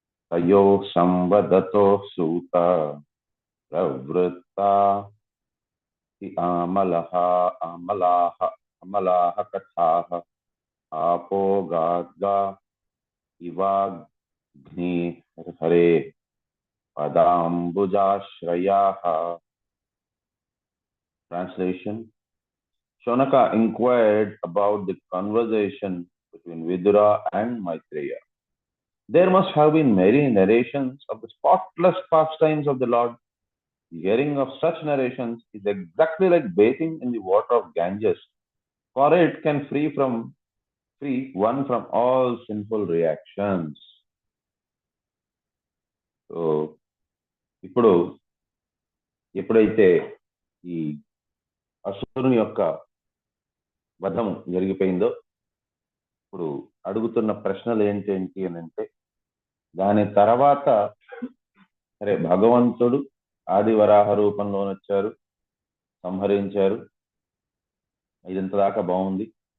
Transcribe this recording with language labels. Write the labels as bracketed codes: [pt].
[sa] తయో సంవదతో Suta ప్రవృత్తా అమలః అమలాః అమలాః కథాః ఆపోగాద్గా ఇవాగ్ని Hare పదాంబుజాశ్రయాః. [en] Translation: Shonaka inquired about the conversation between Vidura and Maitreya. There must have been many narrations of the spotless pastimes of the Lord. The hearing of such narrations is exactly like bathing in the water of Ganges, for it can free one from all sinful reactions. [te] So, ఎప్పుడైతే ఈ అసురుని యొక్క వధం జరిగిపోయిందో, ఇప్పుడు అడుగుతున్న ప్రశ్నలు ఏంటి అని అంటే, దాని తర్వాత సరే భగవంతుడు ఆది వరాహ రూపంలో వచ్చారు, సంహరించారు, ఇదంత దాకా బాగుంది.